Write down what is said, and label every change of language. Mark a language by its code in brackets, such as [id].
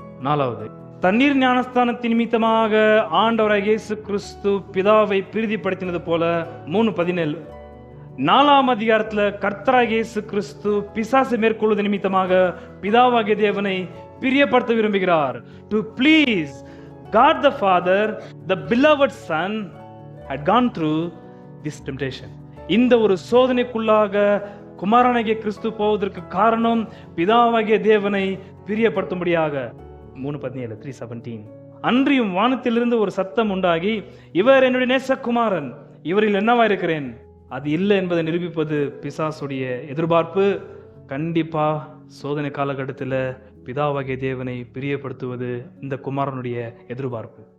[ta] 4வது, தண்ணீர் ஞானஸ்தானத்தின் நிமித்தமாக ஆண்டவராகிய இயேசு கிறிஸ்து பிதாவை பிரீதிப்படுத்தினது போல 3:17 4ஆம் அதிகாரத்தில் கர்த்தராகிய இயேசு கிறிஸ்து பிசாசை மேற்கொள்வது நிமித்தமாக பிதாவாகிய தேவனை பிரியப்படுத்த விரும்புகிறார். [en] To please God the Father, the beloved Son had gone through this temptation. [ta] இந்த ஒரு சோதனைக்குள்ளாக குமாரனாகிய கிறிஸ்து போவதற்கு காரணம் பிதாவாகிய தேவனை பிரியப்படுத்தும்படியாக. 3:17 3:17 அன்றியும் வானத்திலிருந்து ஒரு சத்தம் உண்டாகி, இவர் என்னுடைய நேசகுமாரன், இவரில் என்னவா இருக்கிறேன். அது இல்லை என்பதை நிரூபிப்பது பிசாசுடைய எதிர்பார்ப்பு. கண்டிப்பா சோதனை காலகட்டத்தில் பிதாவாகிய தேவனை பிரியப்படுத்துவது இந்த குமாரனுடைய எதிர்பார்ப்பு.